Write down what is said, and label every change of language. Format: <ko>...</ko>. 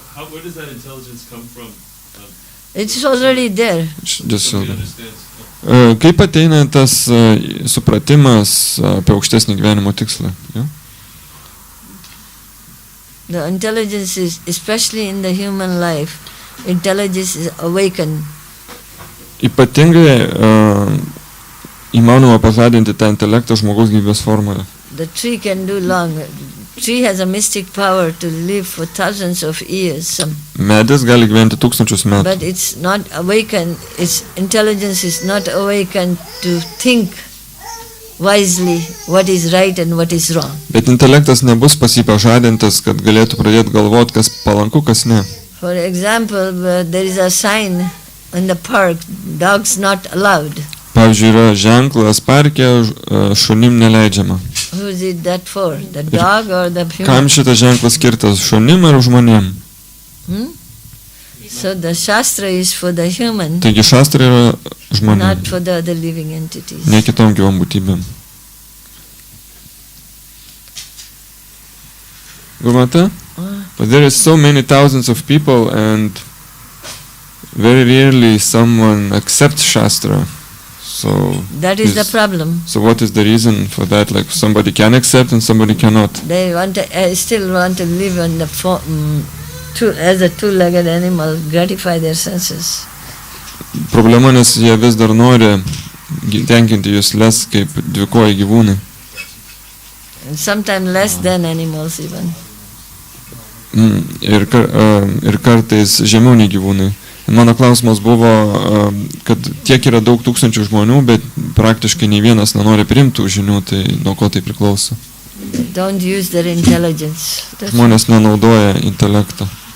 <en>Where does that intelligence come from? It's already there. Somebody understands.</en> <lt>Kaip ateina tas supratimas apie aukštesnį gyvenimo tikslą? Ja?</lt> <en>The intelligence is, especially in the human life, intelligence is awakened.</en> <lt>Ypatingai įmanoma pažadinti tą intelektą žmogaus gyvybės formoje.</lt> <en>The tree can do long. Tree has a mystic power to live for thousands of years.</en> <lt>Medis gali gyventi tūkstančius metų,</lt> <en>But it's not awakened, its intelligence is not awakened to think wisely what is right and what is wrong.</en> <lt>bet intelektas nebus pas jį pažadintas, kad galėtų pradėti galvoti, kas palanku, kas ne.</lt> <en>For example, there is a sign in the park, dogs not allowed.</en> <lt>Pavyzdžiui, yra ženklas parke, šunim neleidžiama.</lt> <en>Who is it that for? The dog or the human?</en> <lt>Kam šitas ženklas skirtas, šunim ar žmonėm?</lt> <en>So the Shastra is for the human,</en> <lt>Taigi šastra yra žmonėm,</lt> <en>not for the other living entities.</en> <lt>ne kitom gyvom būtybėm. Gumata?</lt> <en>But there is so many thousands of people and very rarely someone accepts Shastra. So That is the problem. So what is the reason for that? Like somebody can accept and somebody cannot. They want to, still want to live on the as a two-legged animal, gratify their senses.</en> <lt>Problema, nes jie vis dar nori tenkinti jusles kaip dvikojai gyvūnai.</lt> <en>And sometimes less than animals even.</en> <lt>Ir kartais žemiau nei gyvūnai. Mano klausimas buvo, kad tiek yra daug tūkstančių žmonių, bet praktiškai nei vienas nenori priimti žinių, tai nuo ko tai priklauso.</lt> <en>Don't use their intelligence.</en> <lt>Žmonės nenaudoja intelekto.</lt>